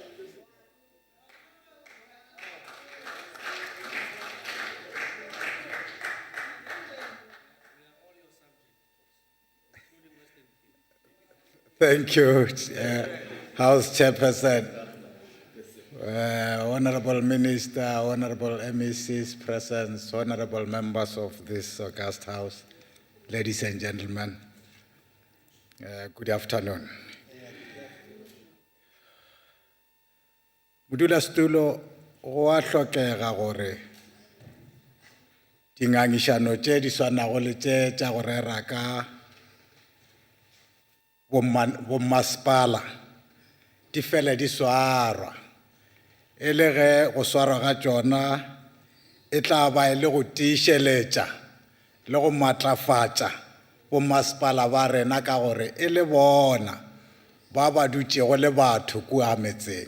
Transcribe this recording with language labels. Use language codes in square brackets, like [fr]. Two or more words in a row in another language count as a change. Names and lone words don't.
[en] Thank you, House Chairperson, Honorable Minister, Honorable MECs present, Honorable members of this august House, ladies and gentlemen, good afternoon. [nso] Modulasetulo go a hlokega gore dingangišano tše di swanago le tše tša go rera ka bommasepala di fele di swarwa e le ge go swarwa ga tšona e tla ba e le go tiišeletša le go matlafatša bommasepala ba rena ka gore e le bona ba ba dutšego le batho kua metseng.